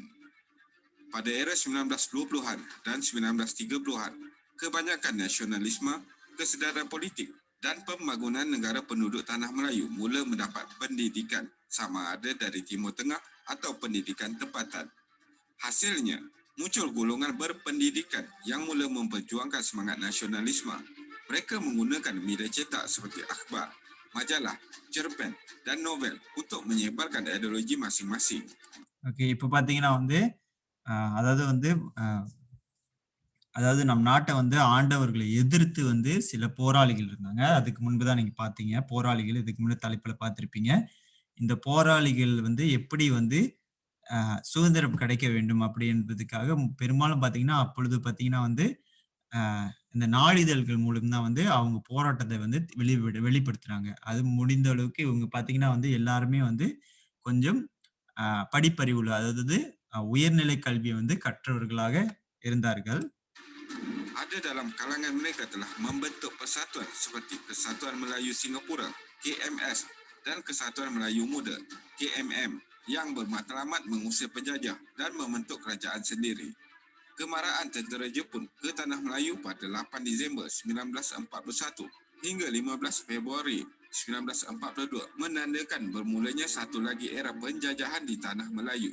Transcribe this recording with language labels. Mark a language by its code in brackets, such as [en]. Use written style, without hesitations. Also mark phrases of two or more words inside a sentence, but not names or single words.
[ms] Pada era 1920-an dan 1930-an, kebanyakan nasionalisme, kesedaran politik dan pembangunan negara penduduk Tanah Melayu mula mendapat pendidikan sama ada dari Timur Tengah atau pendidikan tempatan. Hasilnya, muncul golongan berpendidikan yang mula memperjuangkan semangat nasionalisme. Mereka menggunakan media cetak seperti akhbar, majalah, cerpen dan novel untuk menyebarkan ideologi masing-masing. [ta] ஓகே, இப்ப பாத்தீங்கன்னா வந்து அதாவது நம் நாட்டை வந்து ஆண்டவர்களை எதிர்த்து வந்து சில போராளிகள் இருந்தாங்க. அதுக்கு முன்புதான் நீங்க பாத்தீங்க போராளிகள். இதுக்கு முன்னாடி தலைப்புல பார்த்திருப்பீங்க. இந்த போராளிகள் வந்து எப்படி வந்து சுதந்திரம் கிடைக்க வேண்டும் அப்படி என்பதுக்காக பெரும்பாலும் பாத்தீங்கன்னா அப்பொழுது பாத்தீங்கன்னா வந்து இந்த நாளிதழ்கள் மூலம் தான் வந்து அவங்க போராட்டத்தை வந்து வெளிப்படுத்துறாங்க. அது முடிந்த அளவுக்கு இவங்க பாத்தீங்கன்னா வந்து எல்லாருமே வந்து கொஞ்சம் படிப்பறிவுள்ள, அதாவது உயர்நிலை கல்வியை வந்து கற்றவர்களாக இருந்தார்கள். [ms] Ada dalam kalangan mereka telah membentuk persatuan seperti Kesatuan Melayu Singapura KMS dan Kesatuan Melayu Muda KMM yang bermatlamat mengusir penjajah dan membentuk kerajaan sendiri. Kemarahan tentera Jepun ke Tanah Melayu pada 8 Disember 1941 hingga 15 Februari 1942 menandakan bermulanya satu lagi era penjajahan di Tanah Melayu.